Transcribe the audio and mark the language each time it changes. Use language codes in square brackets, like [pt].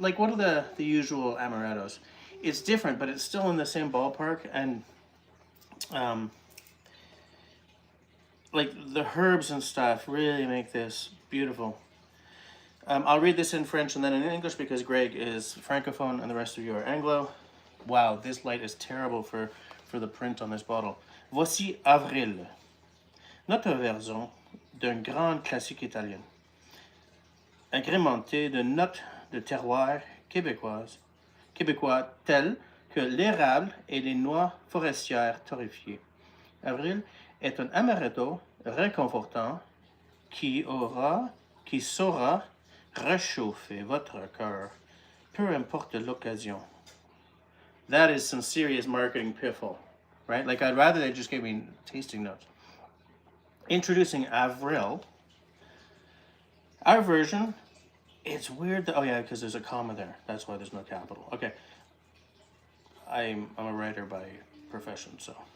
[en] Like, what are the usual amarettos? It's different, but it's still in the same ballpark, and like, the herbs and stuff really make this beautiful. I'll read this in French and then in English because Greg is Francophone and the rest of you are Anglo. Wow, this light is terrible for the print on this bottle. [fr] Voici Avril, notre version d'un grand classique italien, agrémenté de notes de terroir québécois tels que l'érable et les noix forestières torréfiées. Avril est un amaretto réconfortant qui saura réchauffer votre cœur, peu importe l'occasion. [en] That is some serious marketing piffle, right? Like, I'd rather they just gave me tasting notes. Introducing Avril. Our version, it's weird that, oh yeah, because there's a comma there. That's why there's no capital. Okay. I'm a writer by profession, so.